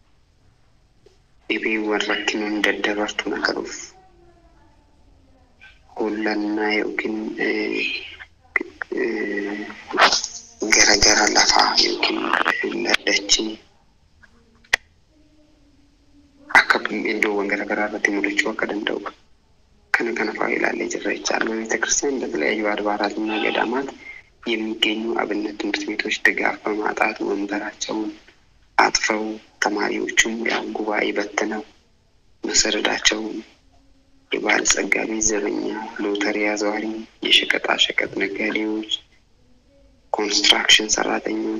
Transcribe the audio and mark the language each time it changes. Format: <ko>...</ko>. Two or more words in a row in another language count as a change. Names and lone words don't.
<om>ኢቢ ወራኪኑ እንደደበርቱ ነከሩፍ hollannaa yookiin garagara lafaa yookiin ladachii akka iddoowwan garagaraa irratti mul'achuu akka danda'u kana fa'aa ilaallee jirra jechaadha.</om> <am>በቤተ ክርስቲያን በተለያዩ አድባራትና ገዳማት የሚገኙ አብነት ትምህርት ቤቶች ድጋፍ በማጣት ወንበራቸውን አጥፈው ተማሪዎቹም ያው ጉባኤ በትነው መሰረዳቸውን የባለጸጋ ቤት ዘበኛ፣ ሎተሪ አዘዋሪ፣ የሸቀጣሸቀጥ ነጋዴዎች፣ ኮንስትራክሽን ሰራተኞች</am>